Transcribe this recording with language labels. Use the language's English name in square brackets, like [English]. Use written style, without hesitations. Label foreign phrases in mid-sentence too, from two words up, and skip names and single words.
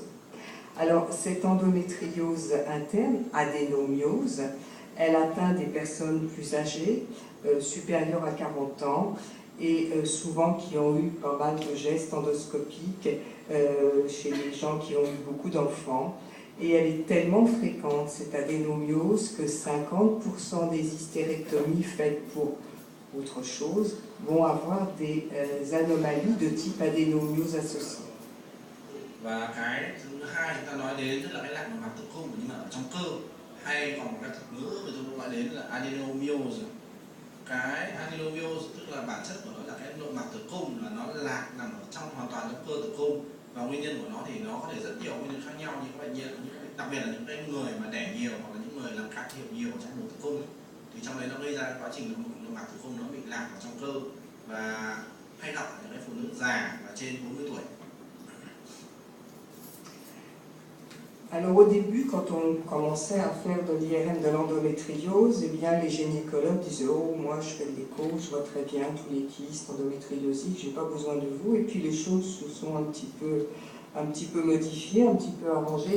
[French] Alors, cette endométriose interne, adénomiose, elle atteint des personnes plus âgées, supérieures à 40 ans, et souvent qui ont eu pas mal de gestes endoscopiques chez les gens qui ont eu beaucoup d'enfants. Et elle est tellement fréquente, cette adénomiose, que 50% des hystérectomies faites pour autre chose vont avoir des anomalies de type adénomiose associée. [Vietnamese] Và cái thứ hai chúng ta nói đến tức là cái lạc nội mạc tử cung nhưng mà ở trong cơ, hay còn một cái thuật ngữ người ta gọi đến là adenomyose. Cái adenomyose tức là bản chất của nó là cái nội mạc tử cung là nó lạc nằm ở trong hoàn toàn trong cơ tử cung, và nguyên nhân của nó thì nó có thể rất nhiều nguyên nhân khác nhau, như các bệnh nhân, đặc biệt là những cái người mà đẻ nhiều hoặc là những người làm can thiệp nhiều trong buồng tử cung ấy, thì trong đấy nó gây ra quá trình nội mạc tử cung nó bị lạc ở trong cơ, và hay gặp ở những cái phụ nữ già và trên 40 tuổi. [French] Alors au début, quand on commençait à faire de l'IRM de l'endométriose, eh bien les gynécologues disaient « Oh, moi je fais de l'écho, je vois très bien tous les kystes endométriosiques, j'ai pas besoin de vous ». Et puis les choses se sont un petit peu modifiées, un petit peu arrangées.